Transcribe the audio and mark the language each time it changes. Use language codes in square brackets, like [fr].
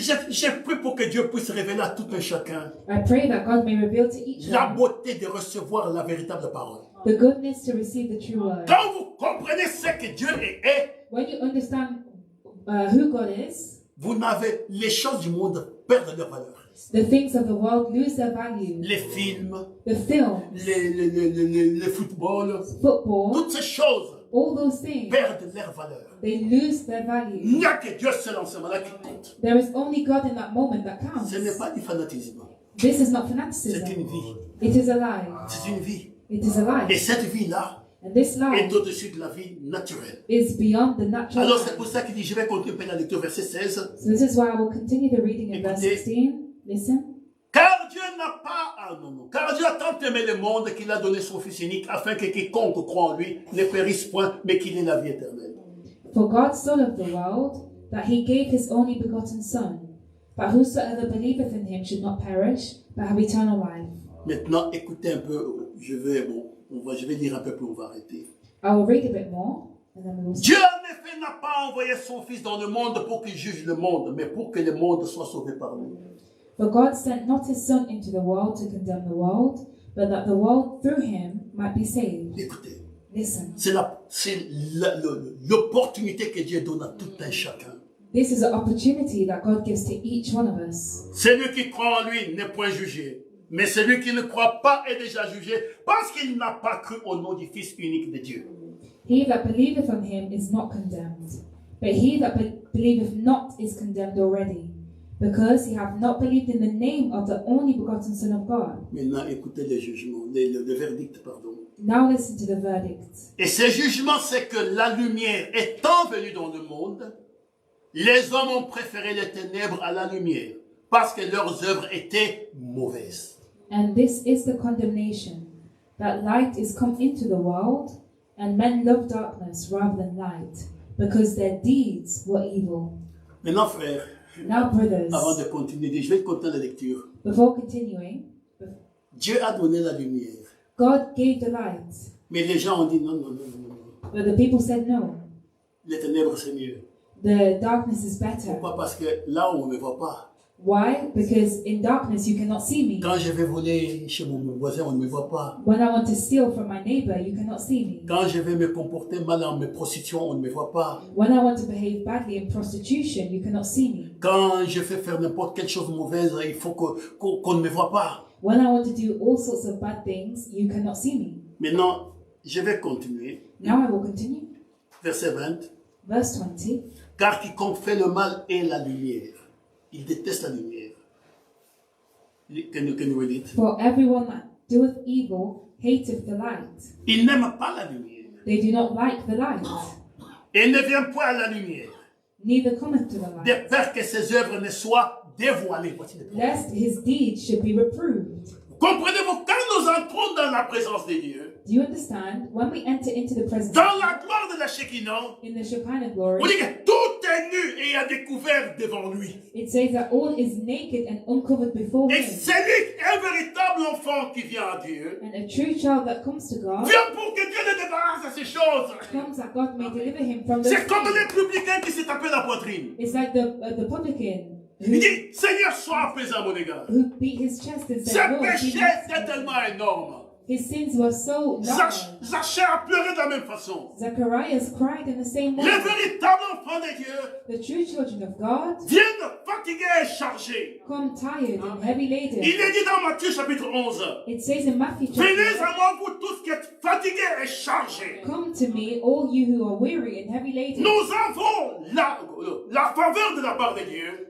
[fr] J'ai pris pour que Dieu puisse révéler à tout un chacun [en] I pray that God may reveal to each [fr] la [en] one [fr] beauté de recevoir la véritable parole. [en] the goodness to receive the true word. [fr] Quand vous comprenez ce que Dieu est, [en] When you understand who God is, [fr] vous n'avez les choses du monde perdent leur valeur. [en] the things of the world lose their value. [fr] Les films, [en] The films, [fr] le football, [en] football, [fr] toutes ces choses [en] all those things, [fr] perdent leur valeur. [en] they lose their [fr] Il [en] value. [fr] n'y a que Dieu seul en ce moment-là qui compte. [en] There is only God in that moment that counts. [fr] Ce n'est pas du fanatisme. [en] This is not [fr] C'est [en] fanaticism. [fr] une vie. [en] It is a lie. [fr] C'est une vie. [en] It is a [fr] Et [en] lie. [fr] cette vie-là [en] And this [fr] est [en] life [fr] au-dessus de la vie naturelle. [en] is beyond the natural [fr] Alors c'est [en] life. [fr] pour ça qu'il dit, je vais continuer la lecture, verset 16. [en] So this is why I will continue the reading in verse [fr] Écoutez. [en] 16. Listen. [fr] Car Dieu n'a pas, car Dieu a tant aimé le monde qu'il a donné son Fils unique, afin que quiconque croit en lui ne périsse point, mais qu'il ait la vie éternelle. [en] For God so loved the world that he gave his only begotten Son, that whosoever believeth in him should not perish, but have eternal life. [fr] Maintenant, écoutez un peu, je vais lire un peu plus, on va arrêter. [en] I will read a bit more, and then we will [fr] Dieu en effet n'a pas envoyé son Fils dans le monde pour qu'il juge le monde, mais pour que le monde soit sauvé par lui. [en] For God sent not his Son into the world to condemn the world, but that the world through him might be saved. [fr] Écoutez, [en] Listen. [fr] c'est l'opportunité que Dieu donne à tout un chacun. [en] This is an opportunity that God gives to each one of us. [fr] Celui qui croit en lui n'est point jugé, mais celui qui ne croit pas est déjà jugé parce qu'il n'a pas cru au nom du Fils unique de Dieu. [en] He that believeth on him is not condemned, but he that believeth not is condemned already, because he hath not believed in the name of the only begotten Son of God. [fr] Maintenant, écoutez le jugement, le verdict, pardon. [en] Now listen to the verdict. [fr] Et ce jugement, c'est que la lumière étant venue dans le monde, les hommes ont préféré les ténèbres à la lumière, parce que leurs œuvres étaient mauvaises. [en] And this is the condemnation, that light is come into the world, and men love darkness rather than light, because their deeds were evil. [fr] Maintenant, frères, [en] Now, brothers, [fr] avant de continuer, je vais continuer la lecture. [en] before continuing, [fr] Dieu a donné la lumière, [en] God gave the light, [fr] mais les gens ont dit non, non, non, non, non. [en] but the people said no. [fr] Les ténèbres, c'est mieux. [en] The darkness is better. [fr] Pourquoi? Parce que là, on ne me voit pas. [en] Why? Because in darkness you cannot see me. [fr] Quand je vais voler chez mon voisin, on ne me voit pas. [en] When I want to steal from my neighbor, you cannot see me. [fr] Quand je vais me comporter mal en mes prostitutions, on ne me voit pas. [en] When I want to behave badly in prostitution, you cannot see me. [fr] Quand je fais faire n'importe quelle chose mauvaise, il faut qu'on ne me voit pas. [en] When I want to do all sorts of bad things, you cannot see me. [fr] Maintenant, je vais continuer. [en] Now I will continue. [fr] Verset 20. [en] Verse 20. [fr] Car quiconque fait le mal est la lumière. Il déteste la lumière. [en] Can you read it? For everyone that doeth evil hateth the light. [fr] Il n'aime pas la lumière. [en] They do not like the light, [fr] Et ne vient point à la lumière, [en] neither cometh to the [fr] de [en] light, [fr] peur que ses œuvres ne soient dévoilées. Voici le problème. [en] lest his deeds should be reproved. [fr] Comprenez-vous, quand nous entrons dans la présence de Dieu, [en] Do you understand? When we enter into the presence [fr] dans la gloire de la Shekinah, [en] in the Shekinah glory, [fr] on dit que tout est nu et à découvert devant lui. [en] it says that all is naked and uncovered before [fr] Et [en] him. [fr] celui, un véritable enfant qui vient à Dieu, [en] And a true child that comes to God [fr] vient pour que Dieu le débarrasse de ces choses. [en] comes that God may deliver him from those [fr] C'est comme [en] things. [fr] les publicains qui s'est tapé la poitrine. [en] It's like the publican [fr] Il dit, Seigneur, sois apaisant à mon égard. [en] who beat his chest and [fr] Ce [en] said, Lord, [fr] péché [en] be merciful. [fr] est tellement énorme. [en] His sins were so large. [fr] Zachée a pleuré de la même façon. [en] Zacharias cried in the same [fr] Les [en] way. [fr] véritables enfants de Dieu [en] The true children of God [fr] viennent fatigués et chargés. [en] come tired and heavy laden. [fr] Il est dit dans Matthieu chapitre 11, [en] It says in Matthew [fr] venez [en] chapter [fr] à moi vous tous qui êtes fatigués et chargés. [en] come to me, all you who are weary and heavy laden. [fr] Nous avons la faveur de la part de Dieu